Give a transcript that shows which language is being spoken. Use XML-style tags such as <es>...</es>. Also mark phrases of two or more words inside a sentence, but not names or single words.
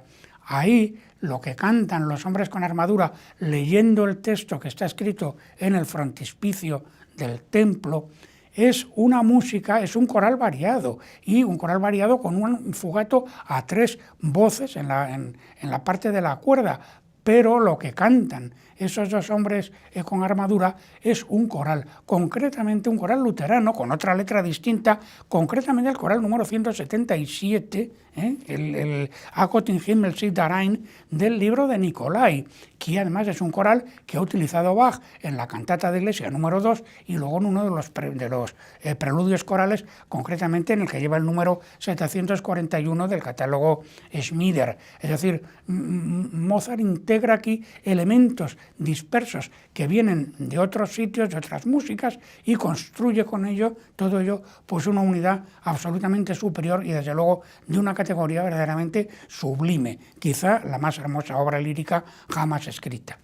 <es>Ahí lo que cantan los hombres con armadura, leyendo el texto que está escrito en el frontispicio del templo, es una música, es un coral variado, y un coral variado con un fugato a 3 voces en la parte de la cuerda, pero lo que cantan esos 2 hombres con armadura es un coral, concretamente un coral luterano con otra letra distinta, concretamente el coral número 177, el A Gott im Himmel sit darein del libro de Nicolai, que además es un coral que ha utilizado Bach en la cantata de iglesia número 2 y luego en uno de los preludios corales, concretamente en el que lleva el número 741 del catálogo Schmieder. Es decir, Mozart integra aquí elementos dispersos que vienen de otros sitios, de otras músicas, y construye con ello, todo ello, pues una unidad absolutamente superior y desde luego de una categoría verdaderamente sublime, quizá la más hermosa obra lírica jamás escrita.</es>